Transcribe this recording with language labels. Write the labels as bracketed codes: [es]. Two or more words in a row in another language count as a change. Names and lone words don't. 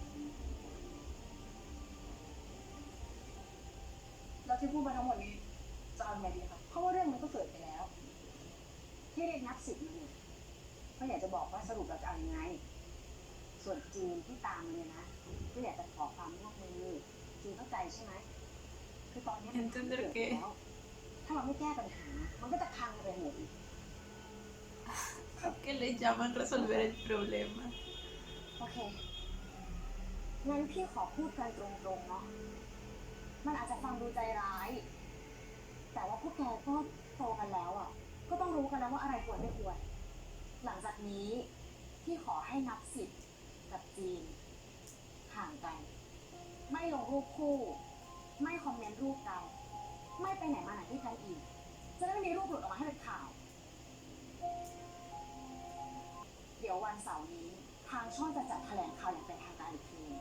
[th] เราที่พูดมาทั้งหมดนี้จะเอาไงดีคะเพราะว่าเรื่องมันก็เกิดไปแล้ว ที่เรียกนับสิบมาเนี่ยก็อยากจะบอกว่าสรุปเราจะเอายังไง ส่วนจีนที่ตามมาเนี่ยนะก็อยากจะขอความร่วมมือจีนเข้าใจใช่ไหมคือตอนนี้มันเกิดแล้วถ้าเราไม่แก้ปัญหา มันก็จะพังไปหมด [es] ¿A qué le llaman resolver el problema? [th] โอเค งั้นพี่ขอพูดกันตรงๆเนาะ มันอาจจะฟังดูใจร้าย แแต่ว่าพวกแกก็โตกันแล้วอ่ะก็ต้องรู้กันแล้ว ว่าอะไรควรไม่ควรหลังจากนี้ที่ขอให้นับสิบกับจีนห่างกันไม่ลงรูปคู่ไม่คอมเมนต์รูปกันไม่ไปไหนมาไหนที่กันอีกจะได้ไม่มีรูปหลุดออกมาให้เป็นข่าวเดี๋ยววันเสาร์นี้ทางช่องจะจัดแถลงข่าวอย่างเป็นทางการอีกที